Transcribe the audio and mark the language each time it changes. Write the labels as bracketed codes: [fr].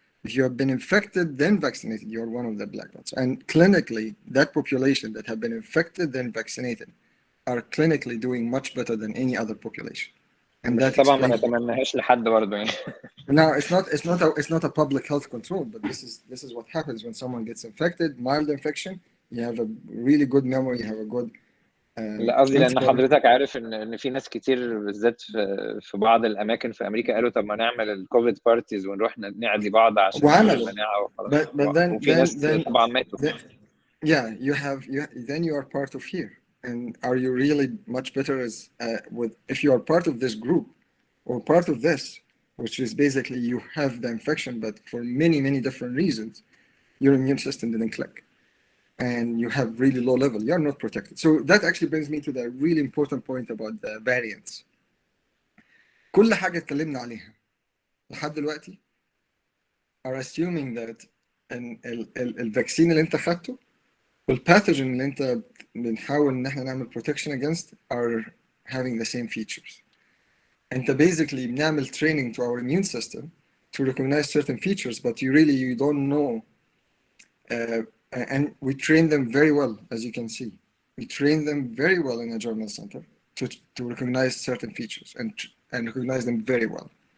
[en] If you have been infected, then vaccinated, you are one of the black dots. And clinically, that population that have been infected, then vaccinated, are clinically doing much better than any other population. And that [ar] طبعا ما [en] explains. [ar] نتمناهاش لحد برضه يعني. [en] Now, it's not a public health control, but this is what happens when someone gets infected, mild infection. You have a really good memory, you have a good [ar] لا قصدي لان حضرتك عارف ان في ناس كتير بالذات في بعض الاماكن في امريكا قالوا طب ما نعمل الكوفيد بارتيز ونروح نعدي بعض عشان نعمل المناعه وخلاص. وفي ناس طبعا ماتوا. [en] Yeah, then you are part of here. And are you really much better if you are part of this group or part of this, which is basically you have the infection, but for many different reasons, your immune system didn't click. And you have really low level, you are not protected. So that actually brings me to the really important point about the variants. [ar] كل حاجة اتكلمنا عليها لحد دلوقتي [en] are assuming that [ar] الفاكسين اللي انت خدته والباثوجين اللي انت بنحاول ان احنا نعمل [en] protection against are having the same features. [ar] انت [en] basically [ar] بنعمل [en] training to our immune system to recognize certain features, but you don't know. And we train them very well, as you can see. We train them very well in a germinal center to recognize certain features and recognize them very well.